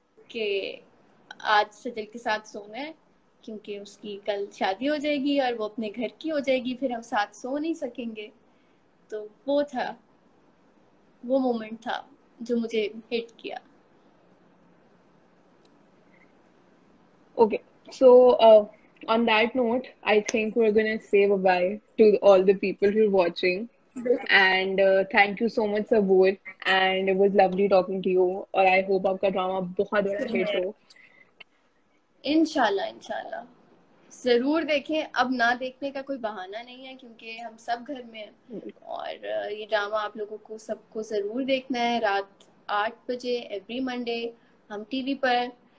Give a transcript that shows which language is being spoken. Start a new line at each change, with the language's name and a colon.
Hindi: कि आज सजल के साथ सोना है, क्योंकि उसकी कल शादी हो जाएगी और वो अपने घर की हो जाएगी, फिर हम साथ सो नहीं सकेंगे। तो वो था, वो मोमेंट था जो मुझे हिट किया।
English: Okay, so on that note, I think we're gonna say bye to all the people who are watching. And thank you so much, Sabur. And it was lovely talking to you.
Hindi: और
English: I hope
Hindi: आपका drama बहुत बड़ा hit हो। इंशाल्लाह, इंशाल्लाह जरूर देखें। अब ना देखने का कोई बहाना नहीं है, क्योंकि हम सब घर में हैं। और ये ड्रामा आप लोगों को सबको जरूर देखना है, रात 8 बजे
English: every Monday
Hindi: हम टीवी पर।